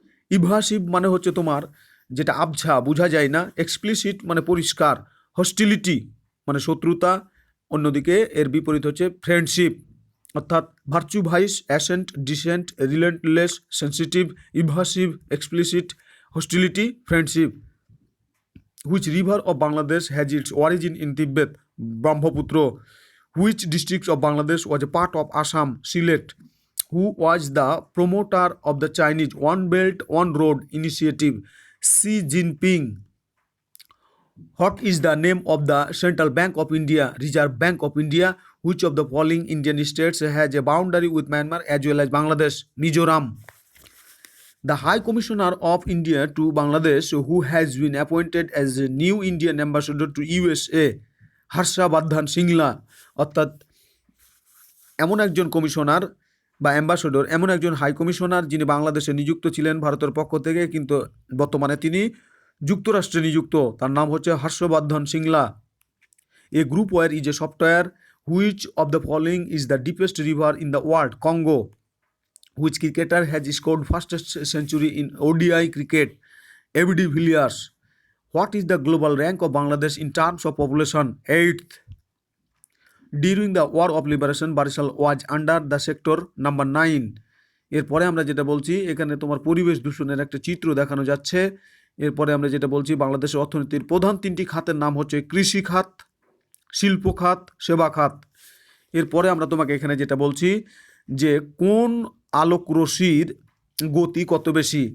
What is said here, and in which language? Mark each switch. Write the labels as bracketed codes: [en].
[bn] ইভাসিভ মানে হচ্ছে তোমার যেটা আবছা বোঝা যায় না, এক্সপ্লিসিট মানে পরিষ্কার। হস্টিলিটি মানে শত্রুতা, অন্যদিকে এর বিপরীত হচ্ছে ফ্রেন্ডশিপ। [en] অর্থাৎ virtue vice, ascent, descent, relentless, sensitive, evasive, explicit, hostility, friendship. Which river of Bangladesh has its origin in Tibet? Brahmaputra. Which district of Bangladesh was a part of Assam? Sylhet. Who was the promoter of the Chinese One Belt One Road initiative? Xi Jinping. What is the name of the Central Bank of India? Reserve Bank of India. Which of the following Indian states has a boundary with Myanmar as well as Bangladesh? Mizoram. The High Commissioner of India to Bangladesh, who has been appointed as a new Indian ambassador to USA, Harsha Vardhan Shingla, [bn] অর্থাৎ এমন একজন commissioner বা ambassador, এমন একজন high commissioner যিনি বাংলাদেশে নিযুক্ত ছিলেন ভারতের পক্ষ থেকে, কিন্তু বর্তমানে তিনি যুক্তরাষ্ট্রে নিযুক্ত। তার নাম হচ্ছে হর্ষবর্ধন সিংলা। [en] A groupware is a software. Which of the following is the deepest river in the world? Congo. Which cricketer has scored fastest century in ODI cricket? ABD Villiers. What is the global rank of Bangladesh in terms of population? 8th. During the War of Liberation, Barisal was under the sector number 9. [bn] এরপরে আমরা যেটা বলছি এখানে তোমার পরিবেশ দূষণের একটা চিত্র দেখানো যাচ্ছে। এরপরে আমরা যেটা বলছি বাংলাদেশের অর্থনীতির প্রধান 3টি খাতের নাম হচ্ছে কৃষি খাত, শিল্প খাত, সেবা খাত। এরপরে আমরা তোমাকে এখানে যেটা বলছি যে কোন আলোক রশ্মির গতি কত বেশি?